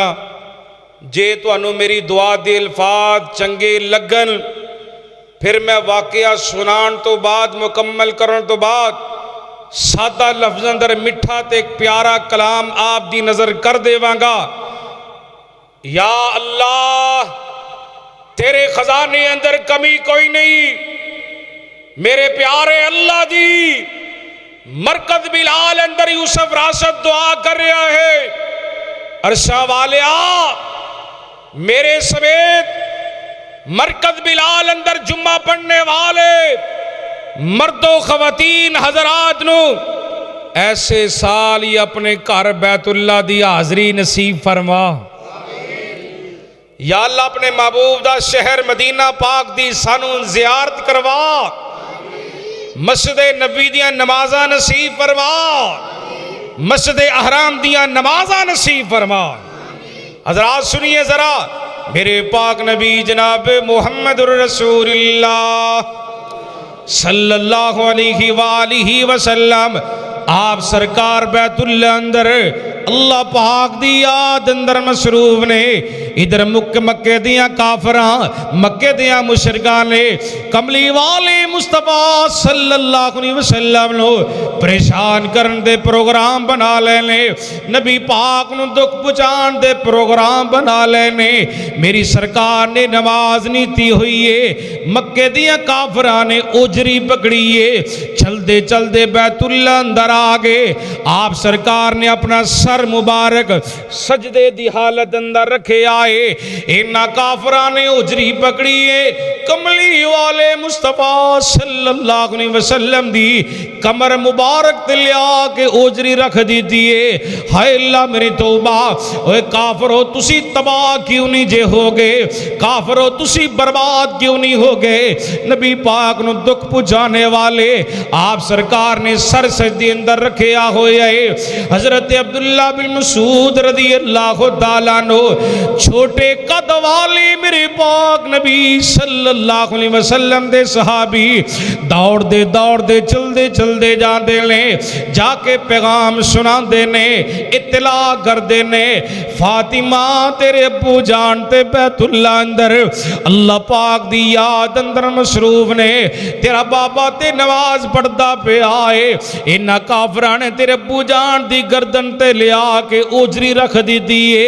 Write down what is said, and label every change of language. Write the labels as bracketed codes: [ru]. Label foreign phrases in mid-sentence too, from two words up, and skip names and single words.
[pa] جے تہانوں میری دعا دے الفاظ چنگے لگن، فیر میں واقعہ سنان توں بعد، مکمل کرن توں بعد سادہ لفظ اندر مٹھا تے اک پیارا کلام آپ دی نظر کر دیواں گا. یا اللہ تیرے خزانے اندر کمی کوئی نہیں. میرے پیارے اللہ جی، مرکز بلال اندر یوسف راشد دعا کر رہا ہے، عرشاں والے میرے سمیت مرکز بلال اندر جمعہ پڑھنے والے مرداں خواتین حضرات نوں ایسے سال ہی اپنے گھر بیت اللہ دی حاضری نصیب فرما. یا اللہ اپنے محبوب دا شہر مدینہ پاک دی سانوں زیارت کروا، مسجد نبوی دیاں نمازاں نصیب فرما، مسجد الحرام دیاں نمازاں نصیب فرما. حضرات سنیے ذرا، میرے پاک نبی جناب [ar] محمد رسول الله صلى الله عليه وآله وسلم, [pa] آپ سرکار بیت اللہ اندر اللہ پاک دی یاد اندر مصروف نے. ادھر مکے دیاں کافراں، مکے دیاں مشرکاں نے کملی والے مصطفیٰ [ar] صلی اللہ علیہ وسلم [pa] نوں پریشان کرن دے پروگرام بنا لینے، نبی پاک نوں دکھ پہنچان دے پروگرام بنا لینے. میری سرکار نے نماز نیتی ہوئی ہے، مکے دیاں کافراں نے اوجھڑی پکڑی ہے، چلدے چلدے بیت اللہ اندر آ گئے. آپ سرکار نے اپنا سر مبارک سجدے دی حالت اندر رکھے آئے. انہاں کافراں نے اوجھڑی پکڑی ہے، کملی والے مصطفیٰ [ar] صلی اللہ علیہ وسلم [pa] دی کمر مبارک تے لیا کے اوجھڑی رکھ دتی ہے. ہائے اللہ میری توبہ، اوئے کافرو تسی تباہ کیوں نہیں جے ہو گئے، کافرو تسی برباد کیوں نہیں ہو گئے. نبی پاک نوں دکھ پہنچانے والے آپ سرکار نے سر سجدے اندر رکھیا ہویا ہے. حضرت عبداللہ بن مسعود [ar] رضی اللہ تعالیٰ عنہ [pa] چھوٹے قد والے میرے پاک نبی [ar] صلی اللہ علیہ وسلم [pa] دے صحابی دوڑدے دوڑدے چلدے چلدے جاندے نے، جا کے پیغام سناندے نے، اطلاع کردے نے، فاطمہ تیرے ابو جان تے بیت اللہ اندر اللہ پاک دی یاد اندر مصروف نے، تیرا بابا تے نماز پڑھدا پئے آئے، انہاں کافراں نے تیرے ابو جان دی گردن تے لیا کے اوجھڑی رکھ دتی ہے.